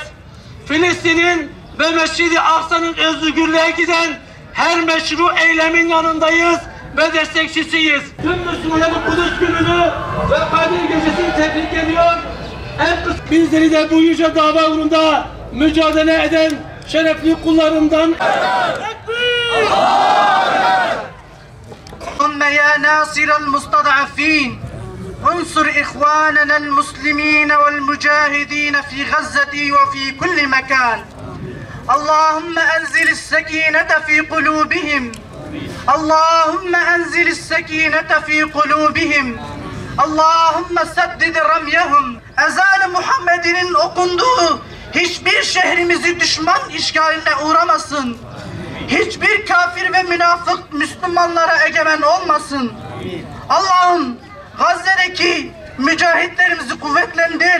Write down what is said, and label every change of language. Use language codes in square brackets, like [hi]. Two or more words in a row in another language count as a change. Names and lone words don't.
[tr] Filistin'in ve Mescid-i Aksa'nın özgürlüğe giden her meşru eylemin yanındayız ve destekçisiyiz. Tüm Müslümanların Kudüs gününü ve Kadir Gecesi'ni tebrik ediyor. Bizleri de bu yüce dava uğrunda mücadele eden şerefli kullarından [ar] اللهم يا ناصر المستضعفين انصر إخواننا المسلمين والمجاهدين في غزة وفي كل مكان. اللهم أنزل السكينة في قلوبهم. اللهم أنزل السكينة في قلوبهم. اللهم سدد رميهم. [tr] Ezan-ı Muhammed'in okunduğu hiçbir şehrimizi düşman işgaline uğramasın. Hiçbir kafir ve münafık Müslümanlara egemen olmasın. Allah'ım Gazze'deki mücahitlerimizi kuvvetlendir.